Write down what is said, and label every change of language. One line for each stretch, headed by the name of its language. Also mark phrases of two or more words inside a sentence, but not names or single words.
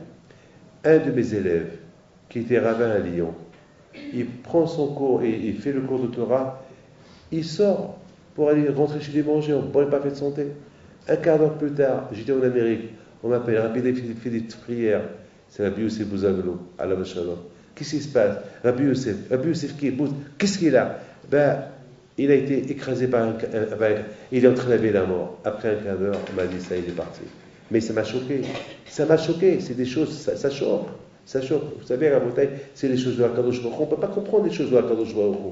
French: Un de mes élèves, qui était rabbin à Lyon, il prend son cours et il fait le cours de Torah. Il sort pour aller rentrer chez lui manger en bonne et parfaite santé. Un quart d'heure plus tard, j'étais en Amérique. On m'appelle, Rabbi fait des prières. C'est Rabbi Youssef Bouzaglo,
Hebrew: עליו שלום.
French: Qu'est-ce qui se passe? Rabbi Youssef qui est Bouz, qu'est-ce qu'il a? Ben, il a été écrasé par il est en train de laver la mort. Après un quart d'heure, on m'a dit ça, il est parti. Mais ça m'a choqué. Ça m'a choqué. C'est des choses, ça choque. Ça choque. Vous savez, à Bretagne, c'est les choses de la
Hebrew: קדוש ברוך הוא.
French: On ne peut pas comprendre les choses de la
Hebrew: קדוש ברוך הוא.